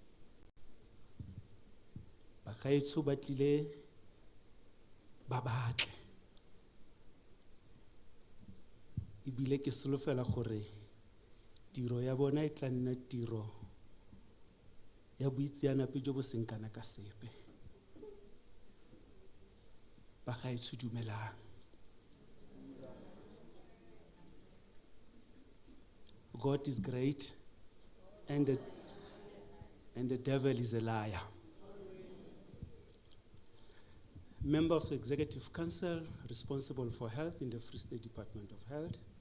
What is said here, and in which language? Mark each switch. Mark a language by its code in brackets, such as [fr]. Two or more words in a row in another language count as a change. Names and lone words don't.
[tn] Bagaetsho ba tlile ba batle, ebile ke solofela gore tiro ya bona e tla nna tiro ya boitseanape jo bo seng kana ka sepe. Bagaetsho dumelang. [en] God is great, and the devil is a liar. Member of the Executive Council responsible for health in the Free State Department of Health.